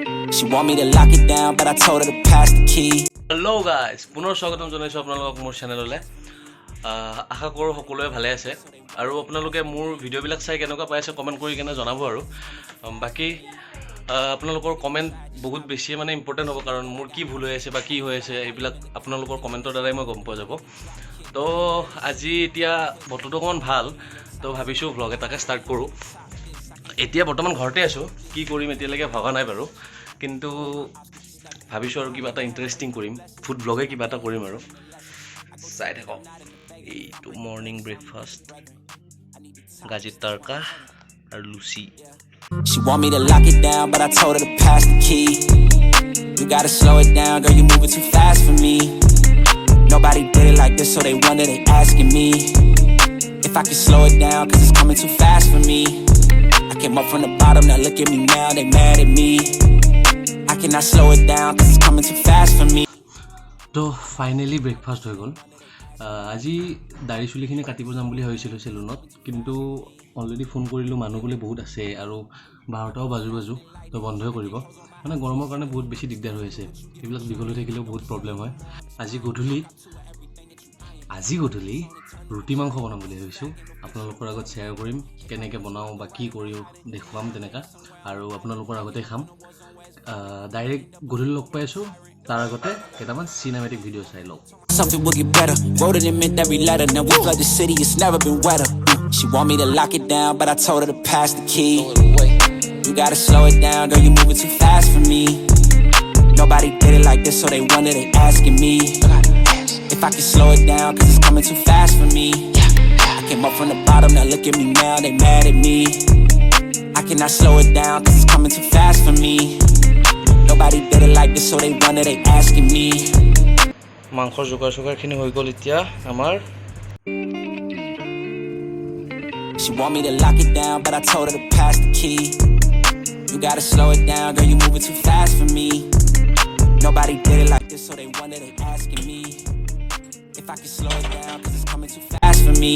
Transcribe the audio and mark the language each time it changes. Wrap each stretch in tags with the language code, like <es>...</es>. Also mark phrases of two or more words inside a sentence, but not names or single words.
<en>She want me to lock it down, but I told her to pass the key. Hello guys,</en> <as>পুনৰ স্বাগতম জনাইছো আপোনালোকক মোৰ চেনেললৈ। আশা কৰোঁ সকলোৱে ভালে আছে আৰু আপোনালোকে মোৰ ভিডিঅ'বিলাক চাই কেনেকুৱা পাই আছে কমেন্ট কৰি কেনে জনাব আৰু বাকি আপোনালোকৰ কমেন্ট বহুত বেছি মানে ইম্পৰ্টেন্ট হ'ব কাৰণ মোৰ কি ভুল হৈ আছে বা কি হৈ আছে এইবিলাক আপোনালোকৰ কমেন্টৰ দ্বাৰাই মই গম পোৱা যাব। তো আজি এতিয়া বতৰটো অকমান ভাল তো ভাবিছো ভ্লগ এটাকে ষ্টাৰ্ট কৰোঁ। এতিয়া বৰ্তমান ঘৰতে আছো, কি কৰিম এতিয়ালৈকে ভাবা নাই বাৰু, কিন্তু ভাবিছো আৰু কিবা এটা ইন্টাৰেষ্টিং কৰিম,</as> <en>food blog</en> <as>কিবা এটা কৰিম আৰু চাই থাকক। এইটো</as> <en>morning breakfast,</en> <as>গাজিৰ তৰকা আৰু লুচি।</as> <en>She want me to lock it down, but I told her to pass the key. You gotta slow it down, girl, you moving too fast for me. Nobody did it like this, so they wonder, they asking me if I can slow it down, cause it's coming too fast for me. I came up from the bottom, now look at me now, they mad at me. I cannot slow it down, cause it's coming too fast for me.</en> <as>তো ফাইনেলি ব্ৰেকফাষ্ট হৈ গ'ল। আজি দাড়ি চুলিখিনি কাটিব যাম বুলি ভাবিছিলোঁ চেলুনত, কিন্তু অলৰেডি ফোন কৰিলোঁ, মানুহ বোলে বহুত আছে আৰু 12টাও বাজু তো বন্ধই কৰিব, মানে গৰমৰ কাৰণে বহুত বেছি দিগদাৰ হৈ আছে, এইবিলাক দীঘল হৈ থাকিলেও বহুত প্ৰব্লেম হয়। আজি গধূলি ৰুটি মাংস বনাম বুলি ভাবিছোঁ, আপোনালোকৰ আগত শ্বেয়াৰ কৰিম কেনেকৈ বনাওঁ বা কি কৰিও দেখুৱাম তেনেকুৱা, আৰু আপোনালোকৰ আগতে খাম। ডাইৰেক্ট গধূলি লগ পাই আছোঁ, তাৰ আগতে কেইটামান</as> <en>cinematic video'</en> <as>চাই লওক।</as> <en>Something will get better. Wrote it in mint every letter. Now we flood the city, it's never been wetter. She want me to lock it down, but I told her to pass the key. You gotta slow it down, girl, you moving too fast for me. Nobody did it like this, so they wonder, they asking me if I can slow it down, cause it's coming too fast for me. I came up from the bottom, now look at me now, they mad at me. I cannot slow it down, cause it's coming too fast for me. Nobody did it like this, so they wonder, they asking me.</en> <as>মাংসৰ যোগাৰখিনি হৈ গ'ল এতিয়া আমাৰ।</as> <en>She want me to lock it down, but I told her to pass the key. You gotta slow it down, girl, you moving too fast for me. Nobody did it like this, so they wonder, they asking me if I can slow it down, cause it's coming too fast for me.</en>